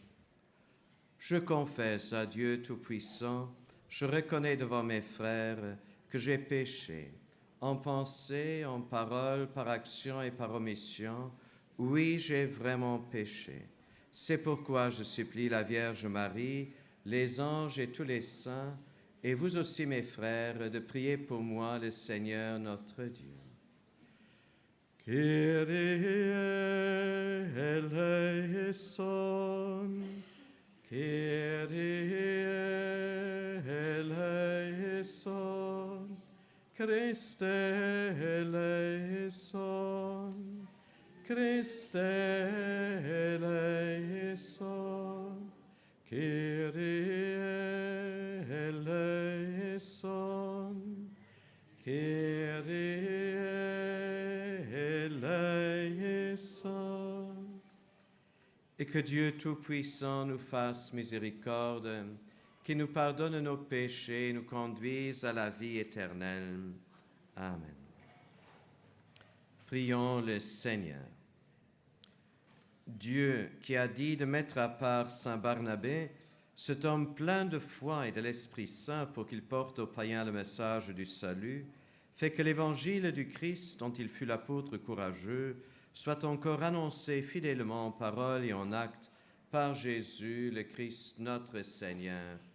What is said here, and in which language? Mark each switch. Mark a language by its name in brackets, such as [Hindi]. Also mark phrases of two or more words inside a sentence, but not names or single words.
[French] Je confesse à Dieu Tout-Puissant, je reconnais devant mes frères que j'ai péché, en pensée, en parole, par action et par omission. Oui, j'ai vraiment péché. C'est pourquoi je supplie la Vierge Marie, les anges et tous les saints, et vous aussi mes frères, de prier pour moi le Seigneur notre Dieu. [Greek] Κύριε ἐλέησον, Κύριε ἐλέησον, Χριστὲ ἐλέησον, Χριστὲ ἐλέησον, Κύριε ἐλέησον, Κύριε ἐλέησον. [French] Et que Dieu Tout-Puissant nous fasse miséricorde, qu'il nous pardonne nos péchés et nous conduise à la vie éternelle. Amen. Prions le Seigneur. Dieu, qui a dit de mettre à part Saint Barnabé, cet homme plein de foi et de l'Esprit Saint pour qu'il porte aux païens le message du salut, fait que l'évangile du Christ, dont il fut l'apôtre courageux, soit encore annoncé fidèlement en parole et en acte par Jésus, le Christ notre Seigneur.